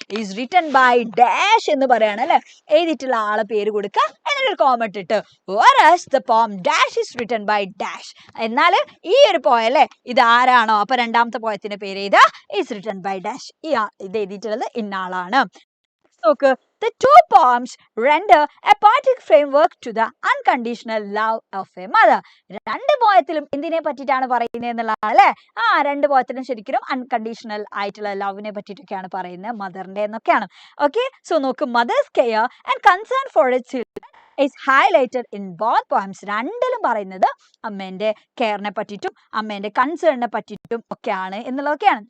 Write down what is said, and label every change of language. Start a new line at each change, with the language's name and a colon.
Malayalam: Is written by dash എന്ന് പറയാണ് അല്ലെ എഴുതിയിട്ടുള്ള ആളെ പേര് കൊടുക്കുക എന്നിട്ട് കോമ ഇട്ടിട്ട്
English: whereas the poem dash is written by dash
Malayalam: എന്നാൽ ഈ ഒരു പോയം അല്ലെ ഇത് ആരാണോ അപ്പൊ രണ്ടാമത്തെ പോയത്തിന്റെ പേര് ഇതാ
English: is written by dash
Malayalam: ഇത് എഴുതിയിട്ടുള്ളത് ഇന്ന ആളാണ് നോക്ക്
English: The two poems render a poetic framework to the unconditional love of a mother.
Malayalam: രണ്ട് പോയത്തിലും എന്തിനെ പറ്റിയിട്ടാണ് പറയുന്നത് എന്നുള്ളതാണ് അല്ലെ. രണ്ട് പോയത്തിലും ശരിക്കും അൺകണ്ടീഷണൽ ആയിട്ടുള്ള ലവിനെ പറ്റിയിട്ടൊക്കെയാണ് പറയുന്നത്, മദറിന്റെ എന്നൊക്കെയാണ്.
English: Okay, so നോക്ക്, mother's care and concern for its children is highlighted in both poems.
Malayalam: രണ്ടിലും പറയുന്നത് അമ്മേന്റെ കെയറിനെ പറ്റിയിട്ടും അമ്മേന്റെ കൺസേണിനെ പറ്റിയിട്ടും ഒക്കെയാണ് എന്നുള്ളതൊക്കെയാണ്.